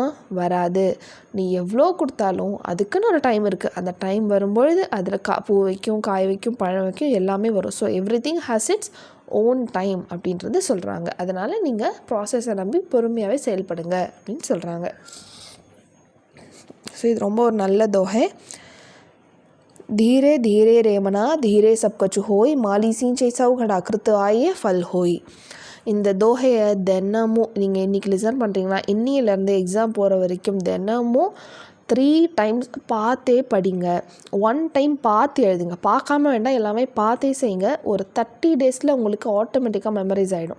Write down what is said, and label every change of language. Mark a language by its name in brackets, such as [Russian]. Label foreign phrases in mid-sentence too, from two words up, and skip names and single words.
[Tamil] வராது. நீ எவ்வளோ கொடுத்தாலும் அதுக்குன்னு ஒரு டைம் இருக்குது. அந்த டைம் வரும்பொழுது அதில் பூ வைக்கும், காய் வைக்கும், பழம் வைக்கும், எல்லாமே வரும். [English] so everything has its own time [Tamil] அப்படின்றது சொல்கிறாங்க. அதனால் நீங்கள் ப்ராசஸை நம்பி பொறுமையாகவே செயல்படுங்க அப்படின்னு சொல்கிறாங்க. ஸோ இது ரொம்ப ஒரு நல்ல தோகை. [Hindi] धीरे धीरे रेमना धीरे सब कुछ होय, माली सिंचै सौगड़ा कृत आए फल होय. [Tamil] இந்த தோகையை தினமும் நீங்கள் இன்றைக்கி லிசன் பண்ணுறீங்களா, இன்னிலேருந்து எக்ஸாம் போகிற வரைக்கும் தினமும் 3 times பார்த்தே படிங்க. 1 time பார்த்து எழுதுங்க. பார்க்காம வேண்டாம், எல்லாமே பார்த்தே செய்யுங்க. ஒரு 30 daysல உங்களுக்கு [English] automatically memorize [Tamil] ஆகிடும்.